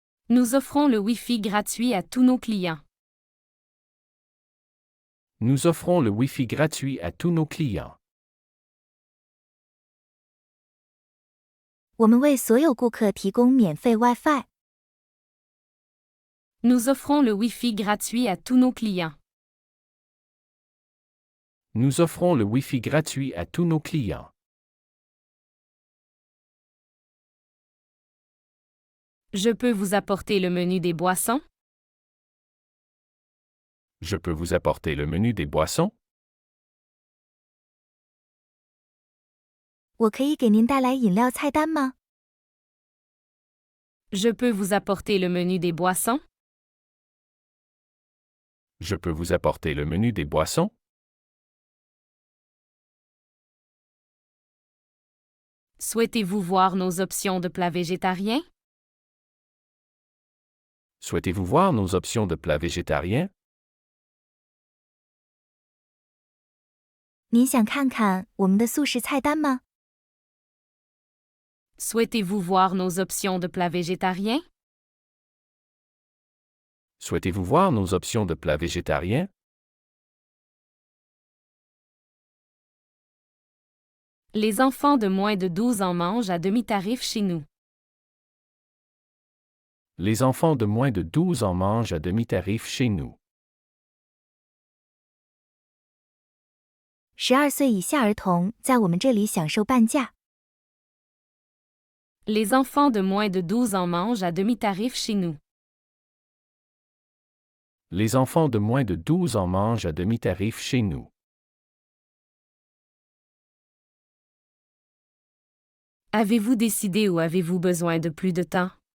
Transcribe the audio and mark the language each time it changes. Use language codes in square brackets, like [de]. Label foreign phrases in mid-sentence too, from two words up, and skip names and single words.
[fr] Nous offrons le Wi-Fi gratuit à tous nos clients. Nous offrons le Wi-Fi gratuit à tous nos clients. [zh] 我们为所有顾客提供免费 Wi-Fi。 [fr] Nous offrons le Wi-Fi gratuit à tous nos clients. Nous offrons le Wi-Fi gratuit à tous nos clients. Je peux vous apporter le menu des boissons? Je peux vous apporter le menu des boissons? [zh] 我可以给您带来饮料菜单吗？ [fr] Je peux vous apporter le menu des boissons? Je peux vous apporter le menu des boissons? Souhaitez-vous voir nos options de plats végétariens? Souhaitez-vous voir nos options de plats végétariens? [zh] 您想看看我们的素食菜单吗？ [fr] Souhaitez-vous voir nos options de plats végétariens? Souhaitez-vous voir nos options de plats végétariens? Les enfants de moins de 12 ans mangent à demi-tarif chez nous. Les enfants de moins de 12 ans mangent à demi-tarif chez nous. [zh] 12 岁以下儿童在我们这里享受半价。 [fr] Les enfants de moins de 12 ans mangent à demi-tarif chez nous. Les enfants de moins de 12 ans mangent à demi-tarif chez nous. Avez-vous décidé ou avez-vous besoin de plus de temps?